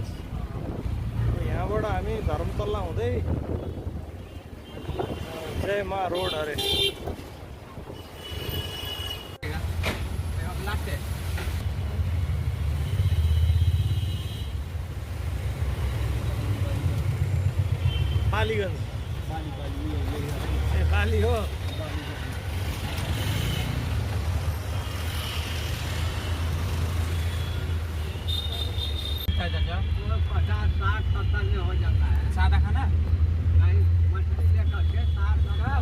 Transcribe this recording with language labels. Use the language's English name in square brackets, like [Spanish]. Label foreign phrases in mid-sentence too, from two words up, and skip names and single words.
[Nepali] यहाँबाट हामी धर्मतल्ला हुँदै जयमा रोड अरे पालीगंज। ए पाली हो। [Hindi] चाचा 50, 60, 70 में हो जाता है। सादा खाना नहीं, मछली लेकर के 60।